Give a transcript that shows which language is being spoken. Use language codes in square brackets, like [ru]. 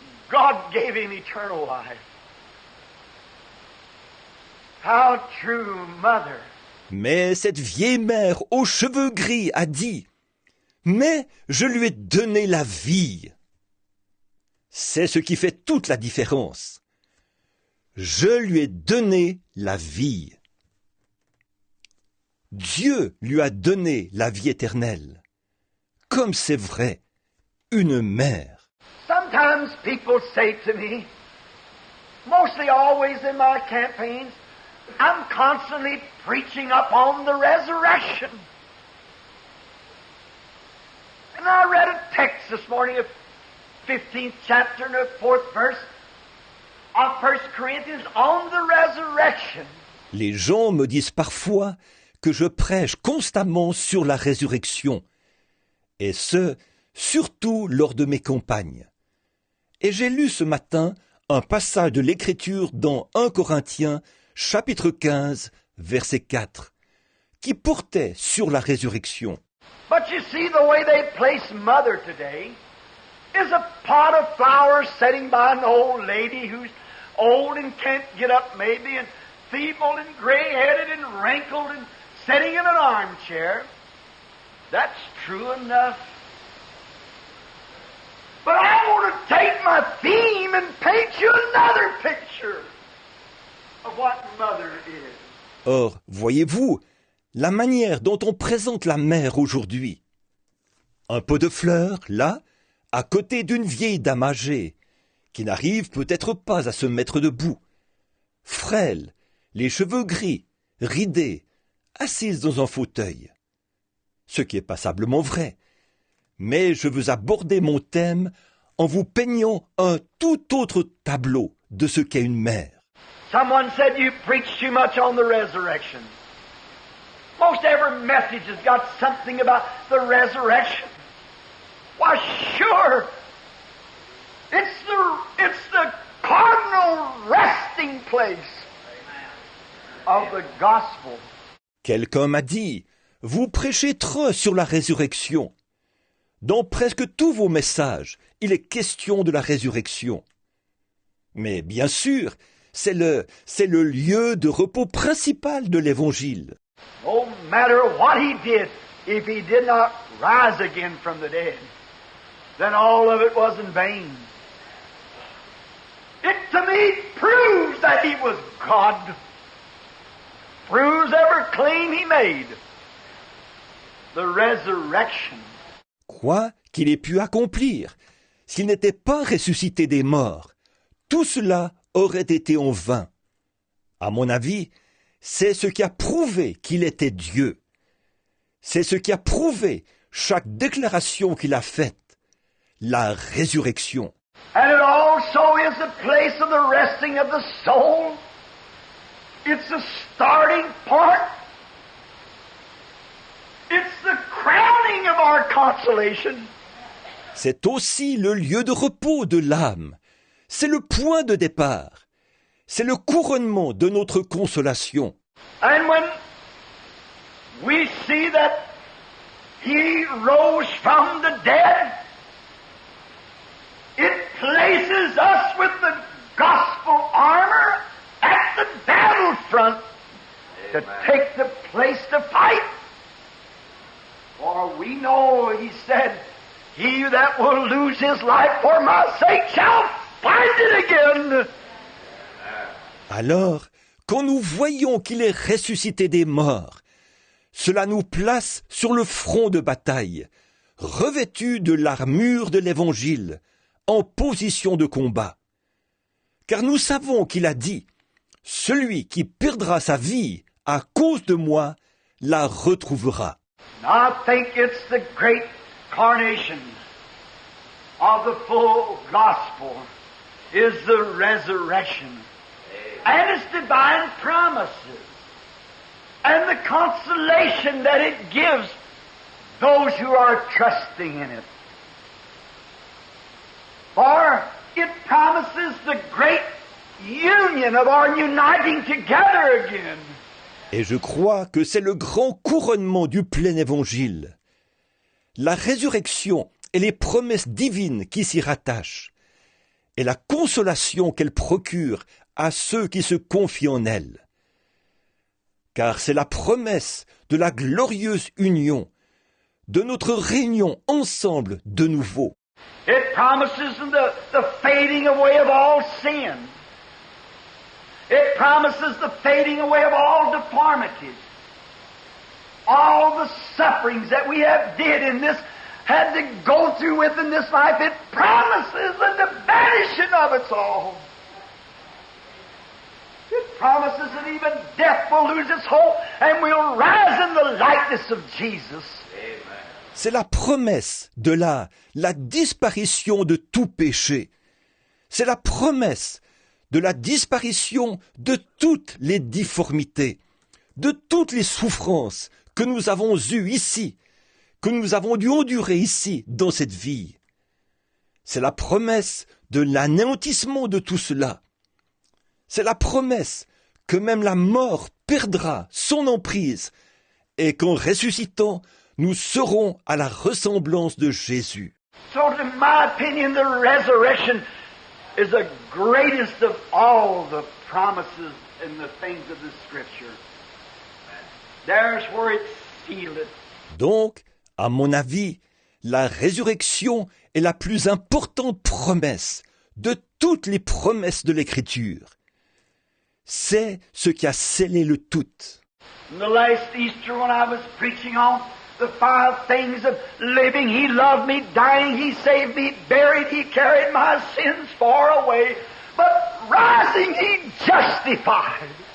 [en] God gave him eternal life. How true, mother. [fr] Mais cette vieille mère aux cheveux gris a dit « Mais je lui ai donné la vie. » C'est ce qui fait toute la différence. Je lui ai donné la vie. Dieu lui a donné la vie éternelle. Comme c'est vrai, une mère. [en] Sometimes people say to me, mostly always in my campaigns, I'm constantly preaching upon the resurrection. And I read a text this morning of 15th chapter and the 4th verse of 1 Corinthians on the resurrection. [fr] Les gens me disent parfois que je prêche constamment sur la résurrection, et ce, surtout lors de mes campagnes. Et j'ai lu ce matin un passage de l'Écriture dans 1 Corinthiens, chapitre 15, verset 4, qui portait sur la résurrection. [en] But you see the way they place mother today is a pot of flowers sitting by an old lady who's old and can't get up maybe and feeble and gray-headed and wrinkled and sitting in an armchair. That's true enough. But I want to take my theme and paint you another picture of what mother is. [fr] Or, voyez-vous, la manière dont on présente la mère aujourd'hui. Un pot de fleurs, là, à côté d'une vieille dame âgée, qui n'arrive peut-être pas à se mettre debout. Frêle, les cheveux gris, ridée, assise dans un fauteuil. Ce qui est passablement vrai. Mais je veux aborder mon thème en vous peignant un tout autre tableau de ce qu'est une mère. [en] Someone said you preach too much on the resurrection. Most every message has got something about the resurrection. Why, sure. It's the cardinal resting place of the gospel. [fr] Quelqu'un m'a dit, vous prêchez trop sur la résurrection. Dans presque tous vos messages, il est question de la résurrection. Mais bien sûr, c'est le lieu de repos principal de l'Évangile. [en] No matter what he did, if he did not rise again from the dead, then all of it was in vain. It to me proves that he was God. Proves every claim he made. The resurrection. [fr] Quoi qu'il ait pu accomplir, s'il n'était pas ressuscité des morts, tout cela aurait été en vain. À mon avis, c'est ce qui a prouvé qu'il était Dieu. C'est ce qui a prouvé chaque déclaration qu'il a faite, la résurrection. [en] And it also is the place of the resting of the soul. It's the starting point. It's the crowning of our consolation. [fr] C'est aussi le lieu de repos de l'âme. C'est le point de départ. C'est le couronnement de notre consolation. [en] And when we see that he rose from the dead, it places us with the gospel armor at the battlefront to take the place to fight. For we know, he said, he that will lose his life for my sake shall find it again. [fr] Alors, quand nous voyons qu'il est ressuscité des morts, cela nous place sur le front de bataille, revêtus de l'armure de l'Évangile, en position de combat. Car nous savons qu'il a dit, « Celui qui perdra sa vie à cause de moi, la retrouvera. » [en] I think it's the great carnation of the full gospel is the resurrection and its divine promises and the consolation that it gives those who are trusting in it. For it promises the great union of our uniting together again. [fr] Et je crois que c'est le grand couronnement du plein évangile. La résurrection et les promesses divines qui s'y rattachent, et la consolation qu'elle procure à ceux qui se confient en elle. Car c'est la promesse de la glorieuse union, de notre réunion ensemble de nouveau. [en] It promises the fading away of all sin. It promises the fading away of all deformities. All the sufferings that we have had to go through within this life, it promises the vanishing of it all. It promises that even death will lose its hold and we'll rise in the likeness of Jesus. [fr] C'est la promesse de la disparition de tout péché. C'est la promesse de la disparition de toutes les difformités, de toutes les souffrances que nous avons eues ici, que nous avons dû endurer ici dans cette vie. C'est la promesse de l'anéantissement de tout cela. C'est la promesse que même la mort perdra son emprise et qu'en ressuscitant, nous serons à la ressemblance de Jésus. [en] So, in my opinion, the resurrection is the greatest of all the promises and the things of the Scripture. There's where it's sealed. [fr] Donc, à mon avis, la résurrection est la plus importante promesse de toutes les promesses de l'Écriture. C'est ce qui a scellé le tout. [en] The last Easter when I was preaching on the 5 things of living, He loved me, dying, He saved me, buried, He carried my sins far away, but rising, He justified.